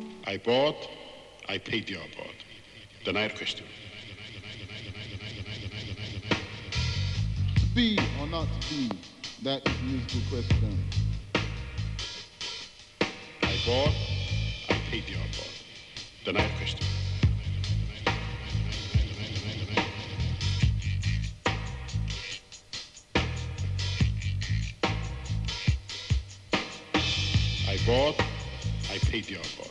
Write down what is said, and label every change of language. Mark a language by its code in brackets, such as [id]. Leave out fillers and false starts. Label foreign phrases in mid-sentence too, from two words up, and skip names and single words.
[cy] Ai bod, ai peidio bod. Dyna'r cwestiwn. [en] To be or not to be, that is a musical question. [cy] Ai bod, ai peidio bod. Dyna'r cwestiwn. Ai bod, ai peidio bod.